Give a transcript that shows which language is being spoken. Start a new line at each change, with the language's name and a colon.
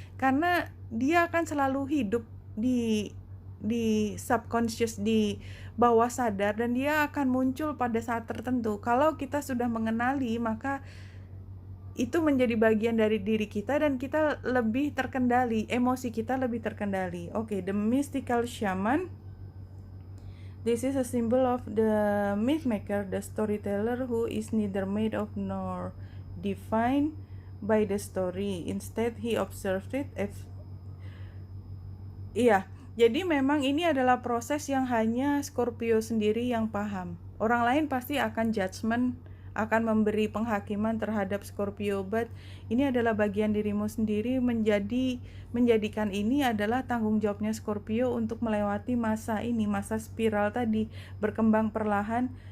Indonesian: Karena dia akan selalu hidup di subconscious, di bawah sadar, dan dia akan muncul pada saat tertentu. Kalau kita sudah mengenali, maka itu menjadi bagian dari diri kita dan kita lebih terkendali, emosi kita lebih terkendali.
English: Oke, the mystical shaman. This is a symbol of the myth maker, the storyteller who is neither made of nor defined by the story. Instead, he observed it as...
Indonesian: Iya, jadi memang ini adalah proses yang hanya Scorpio sendiri yang paham. Orang lain pasti akan judgment, akan memberi penghakiman terhadap Scorpio, but ini adalah bagian dirimu sendiri. Menjadikan ini adalah tanggung jawabnya Scorpio untuk melewati masa ini, masa spiral tadi, berkembang perlahan.